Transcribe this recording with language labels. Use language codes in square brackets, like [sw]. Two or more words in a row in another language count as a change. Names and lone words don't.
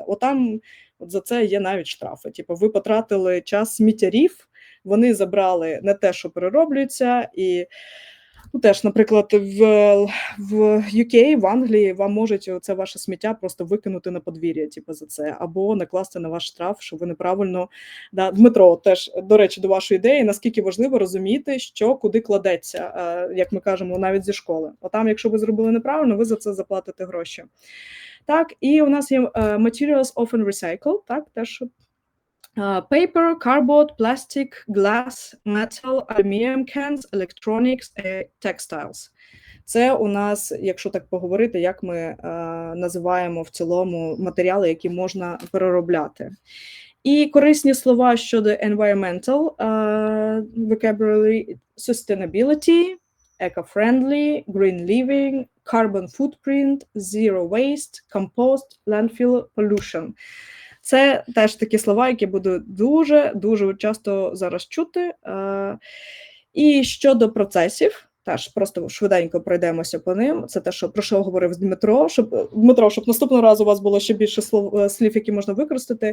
[uk] Отам за це є навіть штрафи. Типу, ви потратили час сміттярів, вони забрали не те, що перероблюється, і Ну, теж, наприклад, в UK, в Англії вам можуть це ваше сміття просто викинути на подвір'я, типу, за це, або накласти на ваш штраф, що ви неправильно... Да, Дмитро, теж, до речі, до вашої ідеї, наскільки важливо розуміти, що куди кладеться, як ми кажемо, навіть зі школи. А там, якщо ви зробили неправильно, ви за це заплатите гроші. Так, і у нас є [en] materials often recycled, [uk] так, теж [en] paper, cardboard, plastic, glass, metal, aluminum cans, electronics, textiles. [uk] Це у нас, якщо так поговорити, як ми називаємо в цілому матеріали, які можна переробляти. І корисні слова щодо [en] environmental vocabulary, sustainability, eco-friendly, green living, carbon footprint, zero waste, compost, landfill, pollution. [uk] Це теж такі слова, які буду дуже часто зараз чути. І щодо процесів, теж просто швиденько пройдемося по ним. Це те, про що говорив Дмитро, щоб наступного разу у вас було ще більше слів, які можна використати.